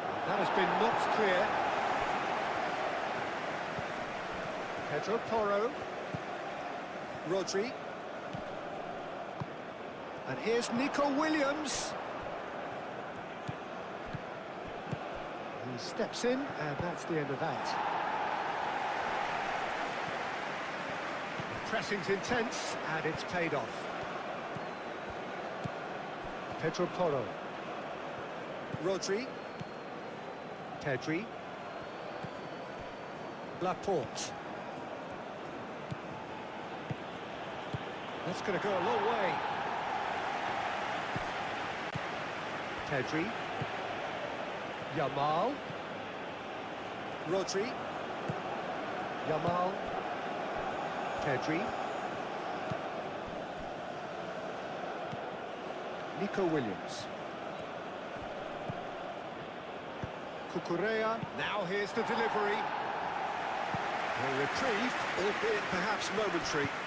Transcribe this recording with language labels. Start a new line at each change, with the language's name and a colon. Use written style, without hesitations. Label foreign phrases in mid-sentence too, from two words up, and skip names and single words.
English: That has been knocked clear. Pedro Porro. Rodri. And here's Nico Williams. He steps in, and that's the end of that. The pressing's intense, and it's paid off. Pedro Porro. Rodri. Pedri. Laporte. That's going to go a long way. Pedri. Yamal. Rodri. Yamal. Pedri. Nico Williams. Cucurella. Now here's the delivery. A reprieve, albeit perhaps momentary.